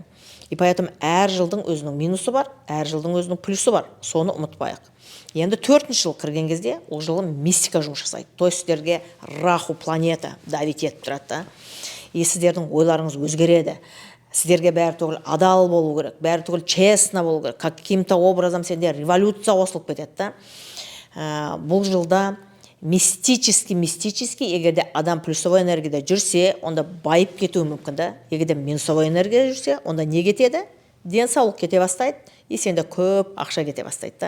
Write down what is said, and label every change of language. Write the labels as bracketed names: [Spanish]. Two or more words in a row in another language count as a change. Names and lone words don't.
[Russian] И поэтому [Kazakh] әр жылдың өзінің минусы бар, әр жылдың өзінің плюсы бар. Соны ұмытпайық. Енді 4-ші жыл кірген кезде ол жылы мистика жұмыс жасайды. [Russian] То есть [Kazakh] сіздерге Раху планета давить етіп тұрады. И сіздердің ойларыңыз өзгереді. Сіздерге бәрі түгіл адал болу керек, бәрі түгіл честно болу керек. [Russian] Каким-то образом [Kazakh] сенде революция қосылып кетеді. Бұл жылда мистически, егер де адам плюсовой энергияда жүрсе, онда байып кетуі мүмкін да. Егер де минусовой энергияда жүрсе, онда не кетеді? Денсаулық кете бастайды, и сенде көп ақша кете бастайды да.